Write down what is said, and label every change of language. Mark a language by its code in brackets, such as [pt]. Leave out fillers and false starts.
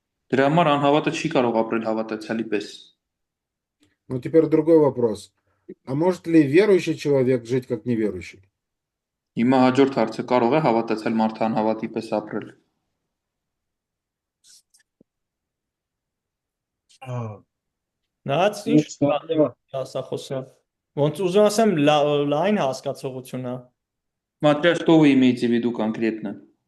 [hy] Դրա համար անհավատը չի կարող ապրել հավատացյալի պես։ [ru] Но теперь другой вопрос. А может ли верующий человек жить как неверующий? [hy] Հիմա հաջորդ հարցը կարող է հավատացյալ մարդը անհավատի պես ապրել։ Նայած ինչ ասախոսը։ Ոնց ուզում ասեմ լայն հասկացողություն է։ [ru] Смотря что вы имеете в виду конкретно.